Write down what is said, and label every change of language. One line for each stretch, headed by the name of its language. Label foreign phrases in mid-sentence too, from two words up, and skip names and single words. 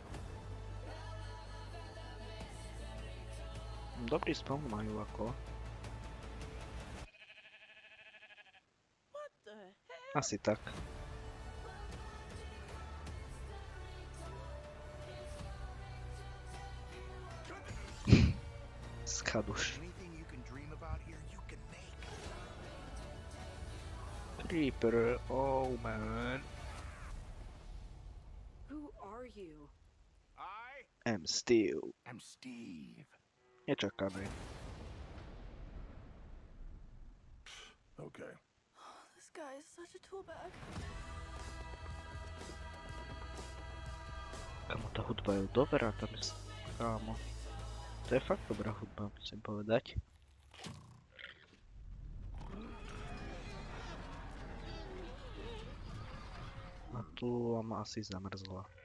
Slovak: Dobrý spawn majú ako. Asi tak. Skaduš.
English: Creeper, oh man. Who are you? I am Steve. am Steve.
Slovak: Nečakané.
English: Okay. This guy is such a tool bag.
Slovak: Kamo, tá hudba je dobrá, tam je... Kámo. To je fakt dobrá hudba, musím povedať. A tu ma asi zamrzla.